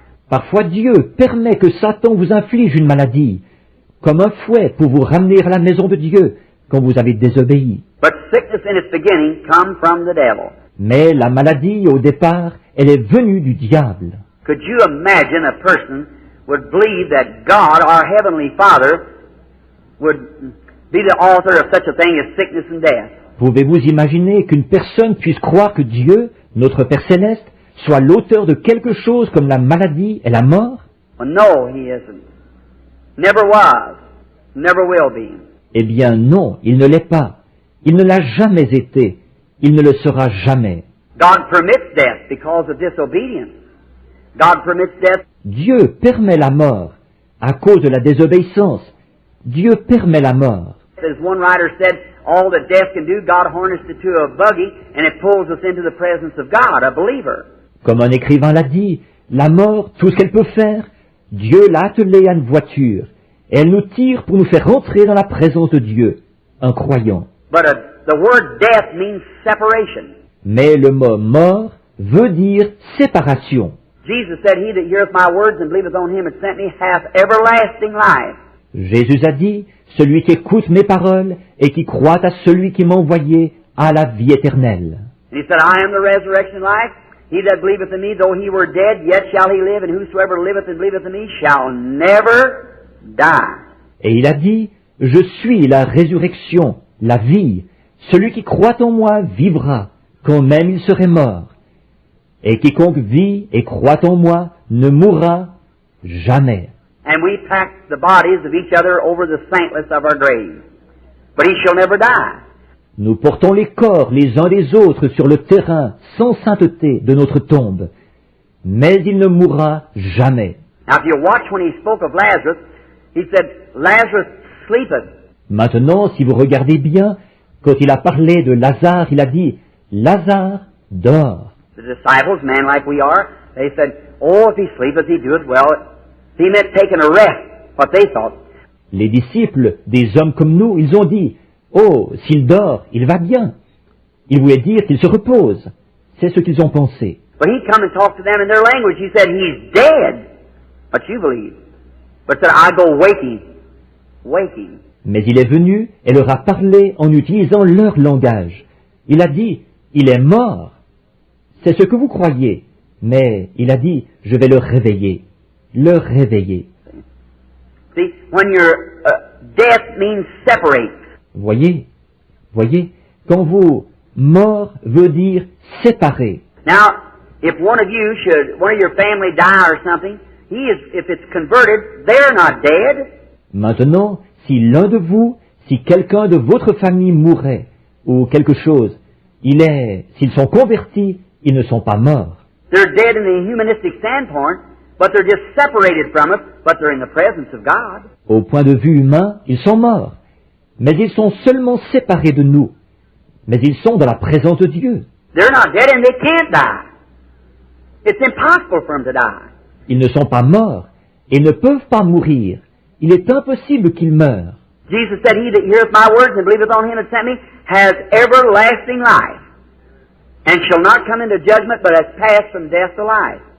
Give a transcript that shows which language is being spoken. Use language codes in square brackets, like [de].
[fr] Parfois Dieu permet que Satan vous inflige une maladie, comme un fouet pour vous ramener à la maison de Dieu quand vous avez désobéi. [en] But sickness in its beginning come from the devil. [fr] Mais la maladie, au départ, elle est venue du diable. [en] Could you imagine a person would believe that God, our Heavenly Father, would be the author of such a thing as sickness and death? [fr] Pouvez-vous imaginer qu'une personne puisse croire que Dieu, notre Père Céleste, soit l'auteur de quelque chose comme la maladie et la mort? [en] Well, no, He isn't. Never was. Never will be. [fr] Eh bien non, il ne l'est pas. Il ne l'a jamais été. Il ne le sera jamais. [en] God permits death because of disobedience. God permits death. [fr] Dieu permet la mort à cause de la désobéissance. Dieu permet la mort. [en] As one writer said, all that death can do, God harnessed it to a buggy and it pulls us into the presence of God, a believer. [fr] Comme un écrivain l'a dit, la mort, tout ce qu'elle peut faire, Dieu l'a attelée à une voiture, et elle nous tire pour nous faire rentrer dans la présence de Dieu, un croyant. [en] But the word death means separation. [fr] Mais le mot mort veut dire séparation. [en] Jesus said, he that heareth my words and believeth on him that sent me hath everlasting life. [fr] Jésus a dit, celui qui écoute mes paroles et qui croit à celui qui m'a envoyé a la vie éternelle. [en] And he said, I am the resurrection and life. He that believeth in me, though he were dead, yet shall he live, and whosoever liveth and believeth in me shall never die. [fr] Et il a dit, je suis la résurrection, la vie. Celui qui croit en moi vivra, quand même il serait mort. Et quiconque vit et croit en moi ne mourra jamais. [en] And we pack the bodies of each other over the saintless of our grave. But he shall never die. [fr] Nous portons les corps les uns des autres sur le terrain sans sainteté de notre tombe. Mais il ne mourra jamais. [en] Now if you watch when he spoke of Lazarus, he said, Lazarus sleepeth. [fr] Maintenant, si vous regardez bien, quand il a parlé de Lazare, il a dit, Lazare dort. [en] The disciples, men like we are, they said, oh, if he sleepeth, he doeth well. He meant taking a rest, what they thought. [fr] Les disciples, des hommes comme nous, ils ont dit, oh, s'il dort, il va bien. Il voulait dire qu'il se repose. C'est ce qu'ils ont pensé. [en] But he come and talked to them in their language. He said, he's dead. But you believe. but said, I go waking, waking. [fr] Mais il est venu et leur a parlé en utilisant leur langage. Il a dit, il est mort. C'est ce que vous croyez. Mais il a dit, je vais le réveiller. Le réveiller. [en] See, when your death means separate. [fr] Voyez, quand vous, mort veut dire séparé. [en] Now, if one of your family die or something, if it's converted, they're not dead. [fr] Maintenant, si l'un de vous, si quelqu'un de votre famille mourait, ou quelque chose, s'ils sont convertis, ils ne sont pas morts. [en] They're dead in the humanistic standpoint, but they're just separated from it, but they're in the presence of God. [fr] Au point de vue humain, ils sont morts. Mais ils sont seulement séparés de nous. Mais ils sont dans la présence de Dieu. [en] They're not dead and they can't die. It's impossible for them to die. [fr] Ils ne sont pas morts et ne peuvent pas mourir. Il est impossible qu'ils meurent. [en] Jesus said, He that heareth my words and believeth on him that sent me has everlasting life, and shall not come into judgment, but has passed from death to life.